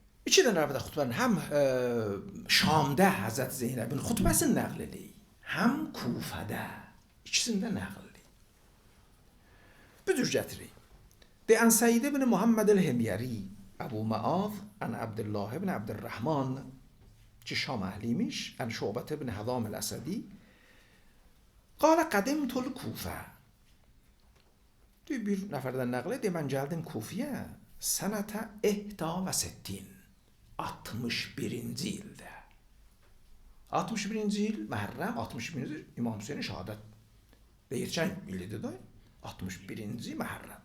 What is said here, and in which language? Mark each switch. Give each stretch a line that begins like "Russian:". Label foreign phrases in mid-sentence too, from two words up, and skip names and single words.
Azerbaijani: İki dənə əlbəttə xutbənin həm Şamda Həzrət Zeynəbin xutbəsini nəql eləyir, həm Kufədə. İkisini də nəql eləyir. Bu cür gətirir. Ən Səid ibn Muhammed el-Himyari, Əbu Məaz, ən Abdullah ibn Abdurrahman ki Şam əhliymiş, ən Şubət ibn Hədam el-Əsədi,
Arabic: قال قدمت الكوفة.
Azerbaijani: Bir nəfərdən nəql edir, mən gəldim Kufiyə sənətə 61. 61-ci ildə. 61-ci il Məhərrəm, 61-ci il İmam Hüseynin şəhadət deyirkən illidir da, 61-ci Məhərrəm.